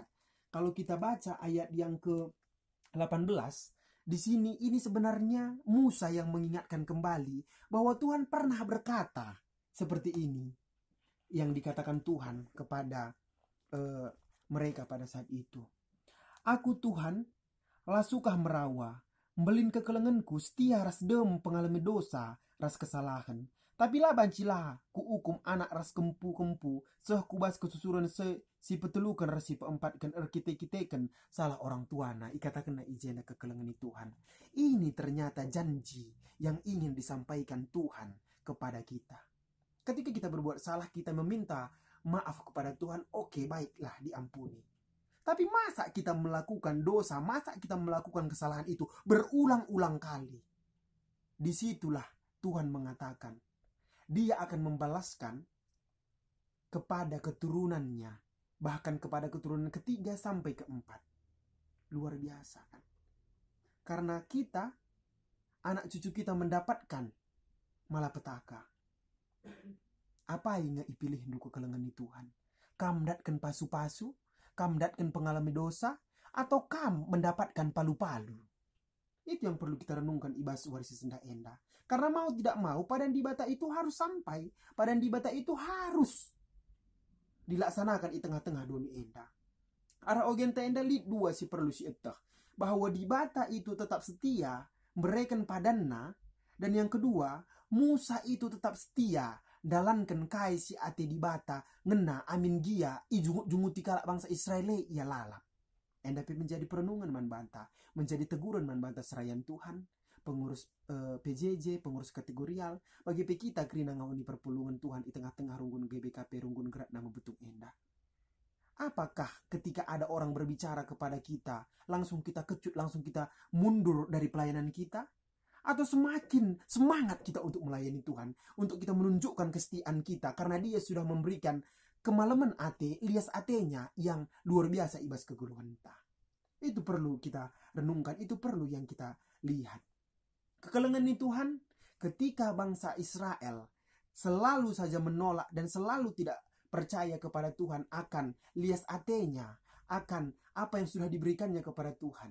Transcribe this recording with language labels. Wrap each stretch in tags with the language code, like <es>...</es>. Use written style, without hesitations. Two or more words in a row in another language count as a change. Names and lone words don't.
<id>Kalau kita baca ayat yang ke-18, di sini ini sebenarnya Musa yang mengingatkan kembali bahwa Tuhan pernah berkata seperti ini. Yang dikatakan Tuhan kepada mereka pada saat itu.</id> <btx>Aku Tuhan, lah sukah merawa, mbelin kekelenganku setia ras dem pengalami dosa, ras kesalahan. Tapi lah bancilah ku hukum anak ras kempu-kempu, seh kubas kesusuran si petelukan ras si peempatkan kite-kitekan salah orang tuana, ikatakan na ijena kekelengan Tuhan.</btx> <id>Ini ternyata janji yang ingin disampaikan Tuhan kepada kita. Ketika kita berbuat salah, kita meminta maaf kepada Tuhan, oke, baiklah, diampuni. Tapi masa kita melakukan dosa, masa kita melakukan kesalahan itu berulang-ulang kali? Disitulah Tuhan mengatakan, Dia akan membalaskan kepada keturunannya, bahkan kepada keturunan ketiga sampai keempat. Luar biasa kan? Karena kita, anak cucu kita mendapatkan malapetaka.</id> <btx>Apa yang ipilih duku kelengan Tuhan? Kam datkan pasu-pasu, kam datkan pengalami dosa,</btx> <id>atau kam mendapatkan palu-palu? Itu yang perlu kita renungkan</id> <btx>ibas warisi senda enda.</btx> <id>Karena mau tidak mau,</id> <btx>padan di bata</btx> <id>itu harus sampai.</id> <btx>Padan di bata</btx> <id>itu harus dilaksanakan di tengah-tengah dunia enda.</id> <btx>Arah ogen enda lid dua si perlu si etah.</btx> <id>Bahwa di bata itu tetap setia,</id> <btx>mereken padanna.</btx> <id>Dan yang kedua, Musa itu tetap setia</id> <btx>dalankan kai si ate di bata ngena amin gia junguti kalak bangsa Israel ia lalap.</btx> <id>Enda menjadi perenungan</id> <btx>man banta,</btx> <id>menjadi teguran</id> <btx>man banta serayan Tuhan,</btx> <id>pengurus PJJ, pengurus kategorial,</id> <btx>bagi kita kerina ngawani perpulungan Tuhan</btx> <id>di tengah-tengah runggun GBKP,</id> <btx>runggun gerak nama betuk enda.</btx> <id>Apakah ketika ada orang berbicara kepada kita, langsung kita kecut, langsung kita mundur dari pelayanan kita? Atau semakin semangat kita untuk melayani Tuhan, untuk kita menunjukkan kesetiaan kita, karena Dia sudah memberikan</id> <btx>kemalaman ate, lias atenya</btx> <id>yang luar biasa</id> <btx>ibas kegulungan entah.</btx> <id>Itu perlu kita renungkan, itu perlu yang kita lihat. Kekelengan Tuhan ketika bangsa Israel selalu saja menolak dan selalu tidak percaya kepada Tuhan akan</id> <btx>lias atenya,</btx> <id>akan apa yang sudah diberikannya kepada Tuhan.</id>